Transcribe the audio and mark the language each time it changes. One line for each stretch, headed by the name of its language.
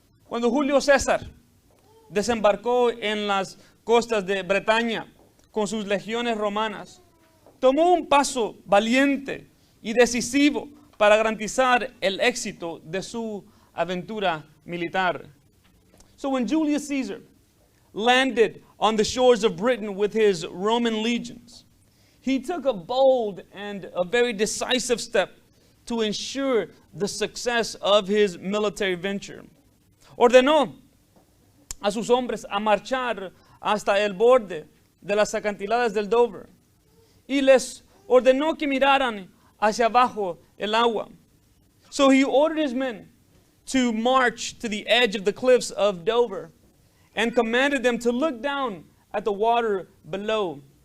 Spanish: Cuando Julio César desembarcó en las costas de Bretaña con sus legiones romanas, tomó un paso valiente y decisivo para garantizar el éxito de su aventura militar.
English: So when Julius Caesar landed on the shores of Britain with his Roman legions, he took a bold and a very decisive step to ensure the success of his military venture.
Spanish: Ordenó a sus hombres a marchar hasta el borde de las acantiladas del Dover y les ordenó que miraran hacia abajo el agua.
English: So he ordered his men to march to the edge of the cliffs of Dover and commanded them to look down at the water below.